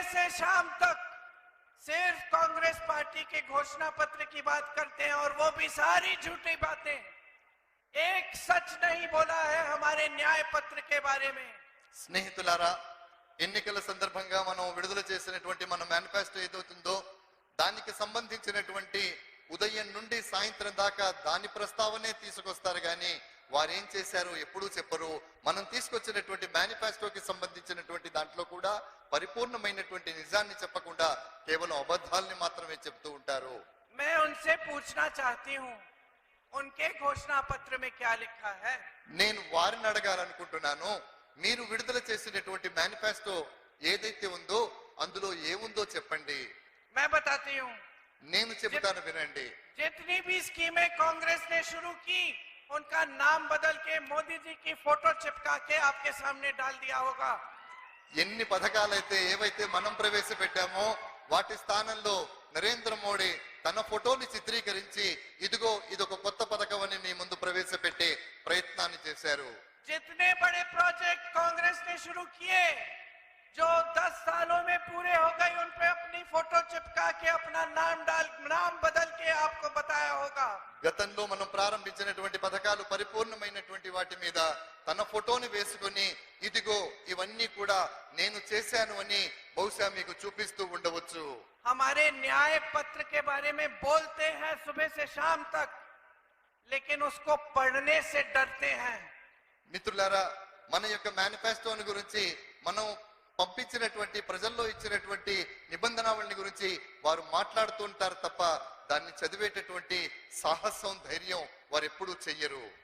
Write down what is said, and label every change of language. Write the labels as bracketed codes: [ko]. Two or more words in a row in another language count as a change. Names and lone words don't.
[hi] से शाम तक सिर्फ कांग्रेस पार्टी के घोषणा पत्र की बात करते हैं और वो भी सारी झूठी बातें। एक सच नहीं बोला है हमारे न्याय पत्र के बारे में। [te] స్నేహితులారా, ఎన్నికల సందర్భంగా మనం విడుదల చేసినటువంటి మన మేనిఫెస్టో ఏదవుతుందో దానికి సంబంధించినటువంటి ఉదయం నుండి సాయంత్రం దాకా దాని ప్రస్తావనే తీసుకొస్తారు గాని వారు ఏం చేశారు ఎప్పుడూ చెప్పరు. మనం తీసుకొచ్చినటువంటి మేనిఫెస్టోకి సంబంధించినటువంటి దాంట్లో కూడా పరిపూర్ణమైనటువంటి నిజాన్ని చెప్పకుండా కేవలం అబద్ధాలని మాత్రమే చెప్తూ ఉంటారు. [hi] मैं उनसे पूछना चाहती हूँ, उनके घोषणा पत्र में क्या लिखा है? [te] నేను వారిని అడగాలనుకుంటున్నాను, మీరు విడుదల చేసినటువంటి మేనిఫెస్టో ఏదైతే ఉందో అందులో ఏముందో చెప్పండి. [hi] मैं बताती हूँ, [te] నేను చెబుతాను వినండి. [hi] जितनी भी स्कीमें कांग्रेस ने शुरू की उनका नाम बदल के मोदी जी की फोटो चिपका के आपके सामने डाल दिया होगा। [te] ఎన్ని పథకాలైతే ఏవైతే మనం ప్రవేశపెట్టామో వాటి స్థానంలో నరేంద్ర మోడీ తన ఫోటోని చిత్రీకరించి ఇదిగో ఇదొక కొత్త పథకం అని మీ ముందు ప్రవేశపెట్టే ప్రయత్నాన్ని చేశారు. [hi] जितने बड़े प्रोजेक्ट कांग्रेस ने शुरू किए जो 10 सालों में पूरे हो गए उन पे अपनी फोटो चिपका के अपना नाम बदल के आपको बताया होगा। [te] గతంలో మనం ప్రారంభించినటువంటి పథకాలు పరిపూర్ణమైనటువంటి వాటి మీద తన ఫోటోని వేసుకుని ఇదిగో ఇవన్నీ కూడా నేను చేశాను అని బహుశా మీకు చూపిస్తూ ఉండవచ్చు. [hi] हमारे न्याय पत्र के बारे में बोलते हैं सुबह से शाम तक, लेकिन उसको पढ़ने से डरते हैं। [te] మిత్రులారా, మన యొక్క మేనిఫెస్టోని గురించి మనం పంపించినటువంటి ప్రజల్లో ఇచ్చినటువంటి నిబంధనావళిని గురించి వారు మాట్లాడుతూ ఉంటారు తప్ప దాన్ని చదివేటటువంటి సాహసం ధైర్యం వారు ఎప్పుడూ చెయ్యరు.